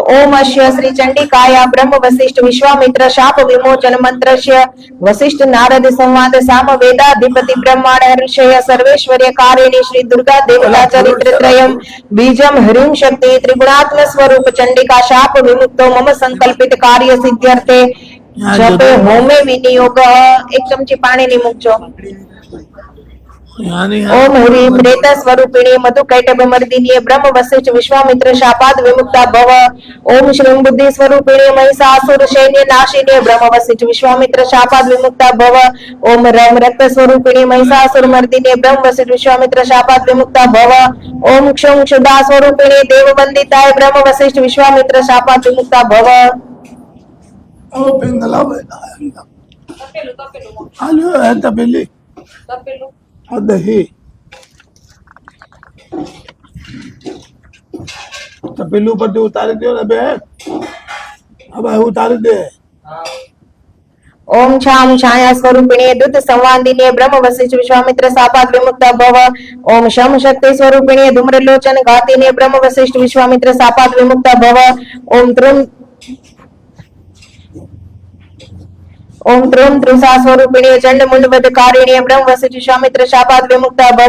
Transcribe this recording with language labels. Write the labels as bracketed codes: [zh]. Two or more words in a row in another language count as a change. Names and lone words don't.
[sa] ओम अश्य श्री चंडिकाया ब्रह्म वशिष्ठ विश्वामित्र शाप विमोचन मंत्रस्य वशिष्ठ नारद संवाद साम वेदाधिपति ब्रह्मांड हर्षय सर्वेश्वर्य कारिणी श्री दुर्गा देवता चरित्र त्रयम बीजम ह्रीम शक्ति त्रिगुणात्म स्वरूप चंडिका शाप विमुक्तो मम संकल्पित कार्य सिद्ध्यर्थे जपे होमे विनियोग. [gu] એક ચમચી પાણીની મૂકજો. [sa] ओम ह्रीं प्रेत स्वरूपिणी मधु कैटभ मर्दिनी ब्रह्म वशिष्ठ विश्वामित्र शापाद विमुक्ता भव। ओम श्रीं बुद्धि स्वरूपिणी महिषासुर सैन्य नाशिनी ब्रह्म वशिष्ठ विश्वामित्र शापाद विमुक्ता भव। ओम रम रक्त स्वरूपिणी महिषासुर मर्दिनी ब्रह्म वशिष्ठ विश्वामित्र शापाद विमुक्ता भव। ओम क्षुं क्षुधा स्वरूपिणी देव वंदिताय ब्रह्म वशिष्ठ विश्वामित्र शापाद विमुक्ता भव। [gu] દહી તપેલું પરથી ઉતારી દો ને બેન. હવે ઉતારી દે. [sa] ओम छाम छाया स्वरूपिणी दुत संवादिनी ब्रह्म वशिष्ठ विश्वामित्र शापाद विमुक्ता भव। ओम शम शक्ति स्वरूपिणी धूम्रलोचन घातिनी ब्रह्म वशिष्ठ विश्वामित्र शापाद विमुक्ता भव। ओम त्रुम त्रुषा स्वरूपिणी चंड मुंड वधकारिणी ब्रह्म वशिष्ठ विश्वामित्र शापाद विमुक्ता भव।